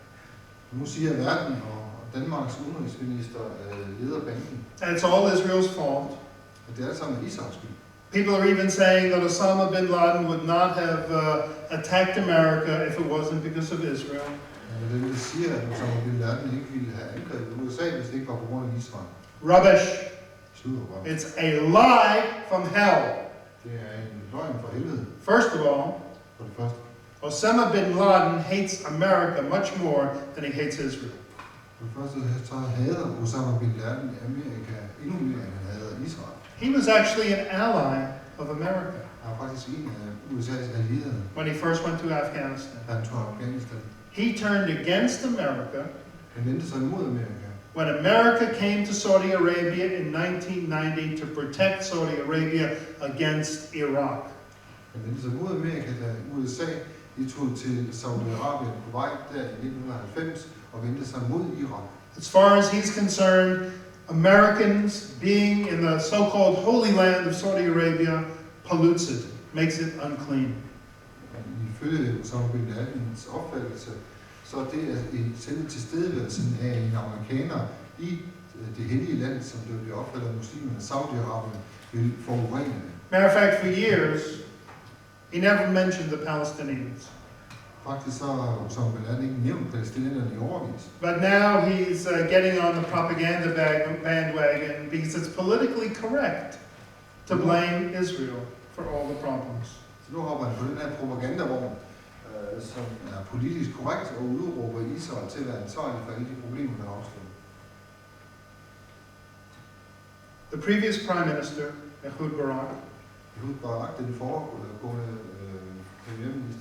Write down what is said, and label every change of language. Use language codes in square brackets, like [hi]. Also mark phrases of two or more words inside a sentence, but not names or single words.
[da] Nu siger verden, og Danmarks udenrigsminister leder banken, [en] and it's all Israel's fault. [da] at det er alt sammen Israels skyld. [en] People are even saying that Osama bin Laden would not have attacked America if it wasn't because of Israel. [da] Det vil sige, at Osama bin Laden ikke ville have angrebet USA, hvis det ikke var på grund af Israel. [en] Rubbish. [da] Sludder. [en] It's a lie from hell. [da] Det er en løgn fra helvede. [en] First of all, [da] For det første. [en] Osama bin Laden hates America much more than he hates Israel. [da] For det første så hader Osama bin Laden Amerika endnu mere, end han hader Israel. [en] He was actually an ally of America [da] Han er faktisk en af USA's allierede, [en] when he first went to Afghanistan. [da] da han tog Afghanistan. [en] He turned against America [da] Han vendte sig imod Amerika. [en] when America came to Saudi Arabia in 1990 to protect Saudi Arabia against Iraq. [da] Han vendte sig imod Amerika, da USA tog til Saudi-Arabien på vej der i 1990 og vendte sig mod Irak. [en] As far as he's concerned, Americans being in the so-called Holy Land of Saudi Arabia pollutes it, makes it unclean. [da] Ifølge Osama bin Ladens opfattelse, så er det selve tilstedeværelsen af en amerikaner i det hellige land, som det bliver opfattet af muslimerne, Saudi-Arabien, vil forurene det. [en] Matter of fact, for years, he never mentioned the Palestinians. [da] Faktisk så har Osama bin Laden ikke nævnt palæstinenserne i årevis. [en] But now he's getting on the propaganda bandwagon because it's politically correct to blame Israel for all the problems. [da] Så nu hopper han på den her propagandavogn, som er politisk korrekt og udråber Israel til at være ansvarlig for alle de problemer, der er opstået. [en] The previous prime minister, Ehud Barak, [da] Ehud Barak, den foregående premierminister,